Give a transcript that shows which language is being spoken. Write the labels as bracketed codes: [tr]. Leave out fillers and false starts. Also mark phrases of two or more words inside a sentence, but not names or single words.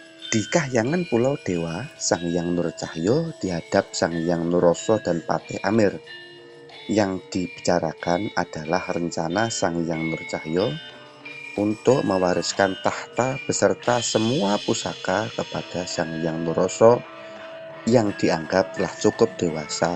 [id] Di kahyangan Pulau Dewa, Sang Hyang Nurcahyo dihadap Sang Hyang Nuroso dan Patih Amir. Yang dibicarakan adalah rencana Sang Hyang Nurcahyo untuk mewariskan tahta beserta semua pusaka kepada Sang Hyang Nuroso yang dianggap telah cukup dewasa.